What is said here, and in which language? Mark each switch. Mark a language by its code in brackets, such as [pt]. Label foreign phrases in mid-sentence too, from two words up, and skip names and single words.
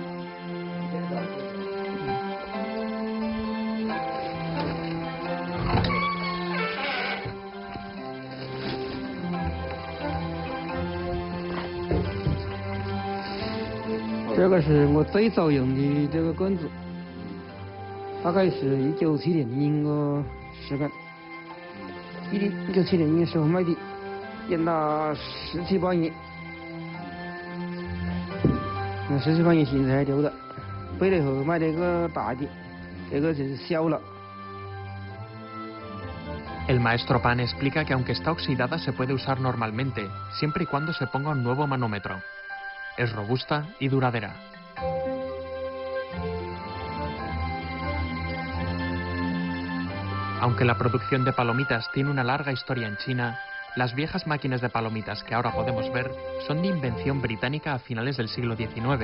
[zh] 这个是我最早用的这个棍子，大概是1997年应个时间，1997年的时候买的，用了17、18年。 17、18年现在还留着，回来后买了一个大的，这个就是小了。 [es] El maestro Pan explica que aunque está oxidada se puede usar normalmente, siempre y cuando se ponga un nuevo manómetro. Es robusta y duradera. Aunque la producción de palomitas tiene una larga historia en China, las viejas máquinas de palomitas que ahora podemos ver son de invención británica a finales del siglo XIX.